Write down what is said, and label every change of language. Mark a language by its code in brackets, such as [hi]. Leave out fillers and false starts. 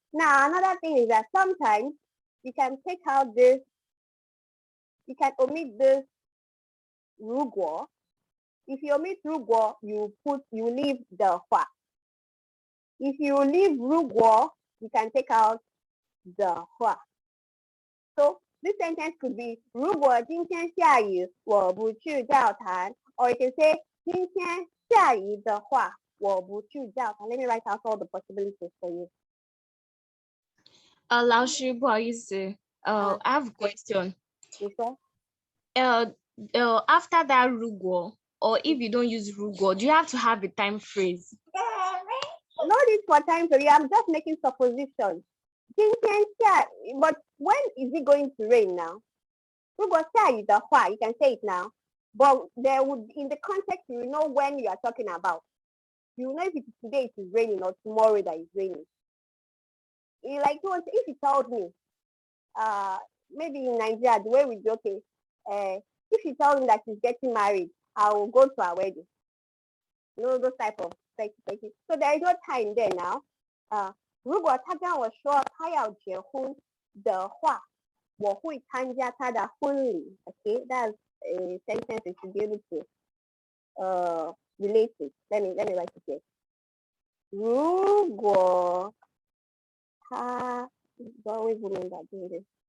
[en] Now another thing is that sometimes you can take out this, you can omit this 如果. If you omit 如果, you leave the 话. If you leave 如果, you can take out the 话. So this sentence could be [zh] 如果今天下雨，我不去教堂. [en] Or you can say [zh] 今天下雨的话，我不去教堂. [en] Let me write out all the possibilities for you. [zh] 老师，不好意思， [en] I have a question. [zh] 你说 [en] After that 如果, or if you don't use 如果, do you have to have a time phrase? No need for time for you. I'm just making suppositions. [zh] 今天下雨, [en] but when is it going to rain now? [zh] 如果下雨的话, [en] you can say it now. But there would, in the context, you know when you are talking about. You know if it's today it is raining or tomorrow that it's raining. Like if you told me, maybe in Nigeria, the way we do, okay, if you tell me that she's getting married, I will go to her wedding. You know, those type of things. So there is no time there now. [zh] 如果他跟我说他要结婚的话，我会参加他的婚礼. [en] Okay, that's a sentence you should be able to relate it. Let me write it here. [zh] 如果他 [en] always remember doing this.